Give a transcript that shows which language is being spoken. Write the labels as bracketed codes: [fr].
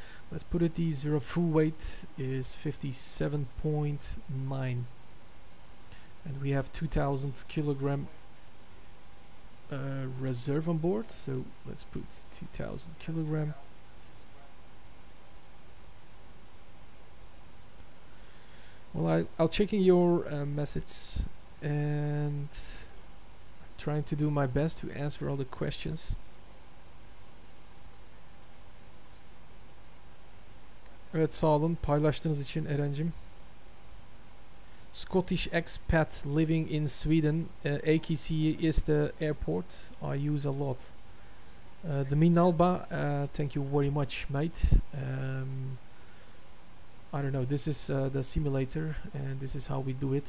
[en] Let's put it, the zero full weight is 57.9, and we have 2000 kilogram reserve on board, so let's put 2000 kilogram. Well, I'll checking your message and trying to do my best to answer all the questions. [tr] Evet, sağ olun paylaştığınız için Eren'cim. [en] Scottish expat living in Sweden. Ekch is the airport I use a lot. The Minalba, thank you very much, mate. I don't know, this is the simulator, and this is how we do it.